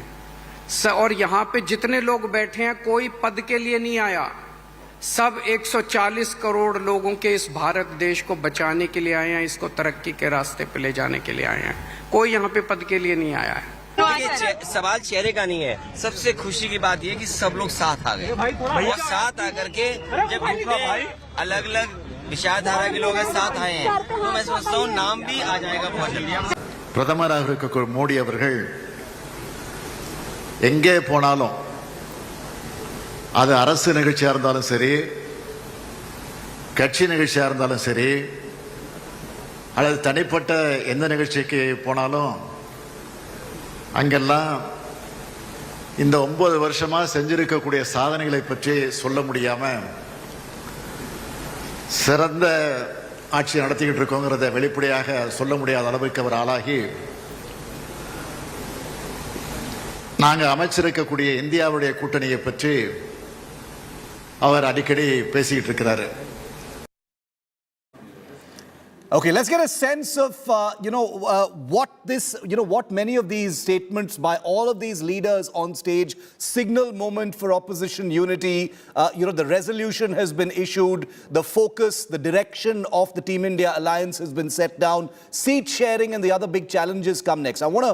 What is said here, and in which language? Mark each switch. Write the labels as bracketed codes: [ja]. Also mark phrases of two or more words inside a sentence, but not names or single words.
[hi] और यहाँ पे जितने लोग बैठे हैं, कोई पद के लिए नहीं आया, सब 140 करोड़ लोगों के इस भारत देश को बचाने के लिए आए हैं, इसको तरक्की के रास्ते पे ले जाने के लिए आए हैं। कोई यहाँ पे पद के लिए नहीं आया है। सवाल चेहरे का नहीं है, सबसे खुशी की बात यह कि सब लोग साथ आ गए और साथ आकर के जब अलग अलग विचारधारा के लोग साथ आए हैं, तो मैं समझता हूँ नाम भी आ जाएगा बहुत जल्दी। [ta] பிரதமராக இருக்க மோடி அவர்கள் எங்கே போனாலும், அது அரசு நிகழ்ச்சியா இருந்தாலும் சரி, கட்சி நிகழ்ச்சியா இருந்தாலும் சரி, அல்லது தனிப்பட்ட எந்த நிகழ்ச்சிக்கு போனாலும் அங்கெல்லாம் இந்த 9 வருஷமா செஞ்சிருக்கக்கூடிய சாதனைகளை பற்றி சொல்ல முடியாம சிறந்த ஆட்சி நடத்திக்கிட்டு இருக்கோங்கிறத வெளிப்படையாக சொல்ல முடியாத அளவுக்கு அவர் ஆளாகி, நாங்க அமைச்சிருக்கக்கூடிய இந்தியாவுடைய கூட்டணியை பற்றி அவர் அடிக்கடி பேசிக்கிட்டு இருக்கிறாரு. [en] Okay, let's get a sense of, what many of these statements by all of these leaders on stage signal moment for opposition unity. The resolution has been issued, the focus, the direction of the Team India alliance has been set down, seat sharing and the other big challenges come next.